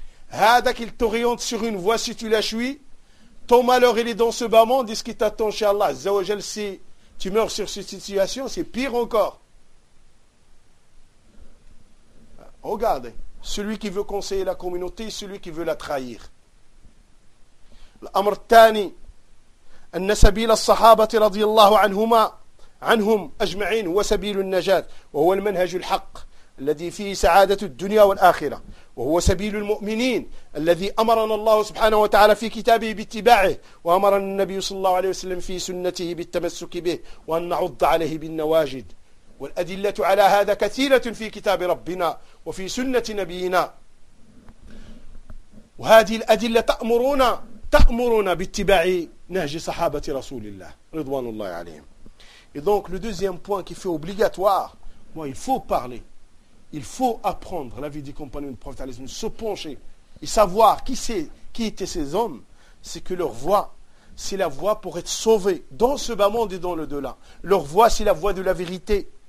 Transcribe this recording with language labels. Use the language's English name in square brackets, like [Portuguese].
[French] Hada qu'il t'oriente sur une voie si tu la chouis, ton malheur il est dans ce bas monde, ce qui t'attend chez Allah, Azza wa Jal, si tu meurs sur cette situation, c'est pire encore. Regardez, celui qui veut conseiller la communauté, celui qui veut la trahir. [Arabic] L'amr tani, anna sabila sahabati radiyallahu anhuma, عنهم أجمعين وسبيل النجاة وهو المنهج الحق الذي فيه سعادة الدنيا والآخرة وهو سبيل المؤمنين الذي أمرنا الله سبحانه وتعالى في كتابه باتباعه وأمرنا النبي صلى الله عليه وسلم في سنته بالتمسك به وأن نعض عليه بالنواجد والأدلة على هذا كثيرة في كتاب ربنا وفي سنة نبينا وهذه الأدلة تأمرنا باتباع نهج صحابة رسول الله رضوان الله عليهم. [French] Et donc, le deuxième point qui fait obligatoire, moi, il faut parler, il faut apprendre la vie des compagnons du prophétalisme, se pencher et savoir qui étaient ces hommes, c'est que leur voix, c'est la voie pour être sauvé dans ce bas monde et dans l'au-delà. Leur voie, c'est la voie de la vérité.